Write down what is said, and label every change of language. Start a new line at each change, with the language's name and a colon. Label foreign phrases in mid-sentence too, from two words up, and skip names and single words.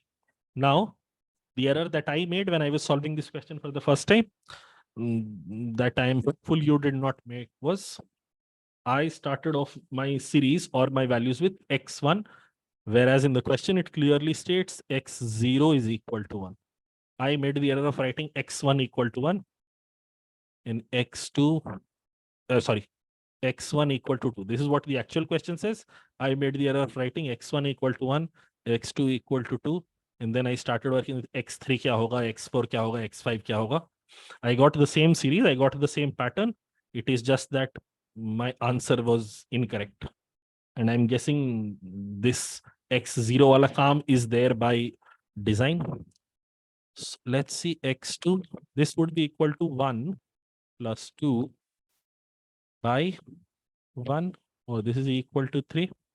English: Now, the error that I made when I was solving this question for the first time, that I am hopeful you did not make, was I started off my series or my values with x1, whereas in the question it clearly states x0 is equal to 1. I made the error of writing x1 equal to 1 and x1 equal to 2. This is what the actual question says. I made the error of writing x1 equal to 1, x2 equal to 2, and then I started working with x3
Hindi: kya hoga,
English: x4
Hindi: kya hoga,
English: x5
Hindi: kya hoga.
English: I got the same series, I got the same pattern. It is just that my answer was incorrect. And I'm guessing this x0
Hindi: wala kaam
English: is there by design. So let's see x2. This would be equal to 1 plus 2 by 1, or this is equal to 3.